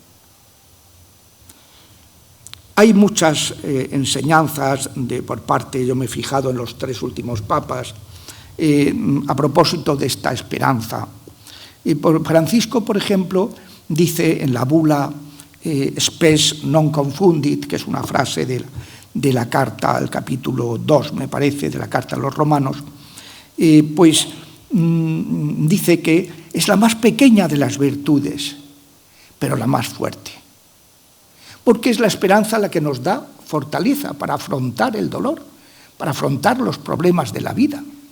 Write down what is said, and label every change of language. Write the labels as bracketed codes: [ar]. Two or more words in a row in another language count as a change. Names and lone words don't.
[es] Hay muchas enseñanzas por parte, yo me he fijado en los 3 últimos papas, a propósito de esta esperanza. Francisco, por ejemplo, dice en la bula Spes non confundit, que es una frase de la carta al capítulo 2, me parece, de la carta a los romanos, dice que es la más pequeña de las virtudes, pero la más fuerte. Porque es la esperanza la que nos da fortaleza para afrontar el dolor, para afrontar los problemas de la vida.